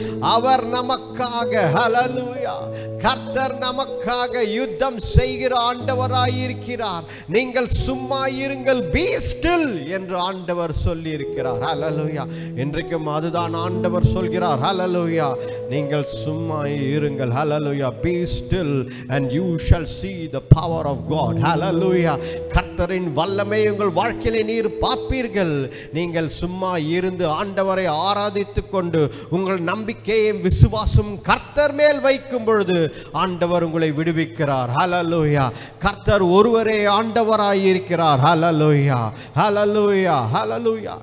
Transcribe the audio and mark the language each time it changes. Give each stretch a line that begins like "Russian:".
Tamil: அவர் நமக்காக, ஹல்லேலூயா, கர்த்தர் நமக்காக யுத்தம் செய்கிற ஆண்டவராய் இருக்கிறார். நீங்கள் சும்மா இருங்கள்,
English: be still
Tamil: என்று ஆண்டவர் சொல்லி இருக்கிறார். ஹல்லேலூயா. இன்றைக்கும் அதுதான் ஆண்டவர் சொல்கிறார். ஹல்லேலூயா. நீங்கள் சும்மா இருங்கள். ஹல்லேலூயா.
English: be still and you shall see the power of God.
Tamil: ஹல்லேலூயா. கர்த்தரின் வல்லமை உங்கள் வாழ்க்கையிலே நீர் பார்ப்பீர்கள். நீங்கள் சும்மா இருந்து ஆண்டவரை ஆராதித்துக் கொண்டு உங்கள் நம்பிக்கையும் விசுவாசம் கர்த்தர் மேல் வைக்கும் பொழுது ஆண்டவர் உங்களை விடுவிக்கிறார். ஹல்லேலூயா. கர்த்தர் ஒருவரே ஆண்டவராய் இருக்கிறார். ஹல்லேலூயா, ஹல்லேலூயா, ஹல்லேலூயா.